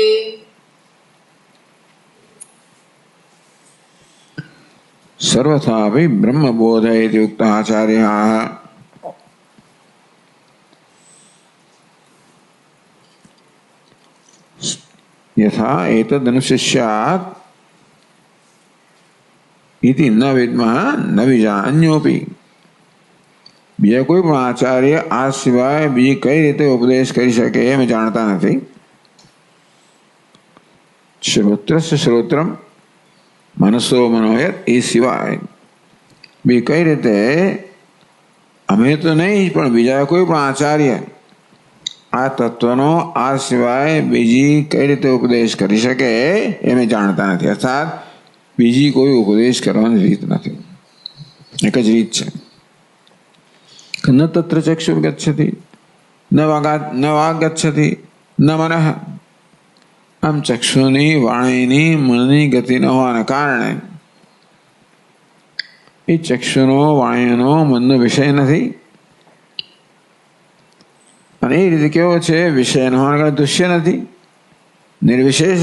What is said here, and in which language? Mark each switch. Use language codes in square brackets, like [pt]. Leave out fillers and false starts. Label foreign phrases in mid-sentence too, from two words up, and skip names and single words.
[sa] सर्वथापि ब्रह्मबोध इति उक्तः आचार्यः यथा एतदनुशिष्यात् इति न विद्मः न विजान्योपि। [gu] બીજા કોઈ પણ આચાર્ય આ સિવાય બીજી કઈ રીતે ઉપદેશ કરી શકે એમ જાણતા નથી. [sa] श्रोत्रस्य श्रोत्रम् मनसो मनो यत् [gu] એ સિવાય બી કઈ રીતે અમે તો નહીં પણ બીજા કોઈ પણ આચાર્ય આ તત્વનો આ સિવાય બીજી કઈ રીતે ઉપદેશ કરી શકે એમ જાણતા નથી. અર્થાત બીજી કોઈ ઉપદેશ કરવાની રીત નથી, એક જ રીત છે. [sa] न तत्र चक्षुर्गच्छति न वाग्गच्छति न मनः. [gu] આમ ચક્ષુની વાણીની મનની ગતિ ન હોવાના કારણે એ ચક્ષુનો વાણીનો મનનો વિષય નથી. અને એ રીતે કેવો છે, વિષય ન હોવાના કારણે દૃશ્ય નથી, નિર્વિશેષ છે.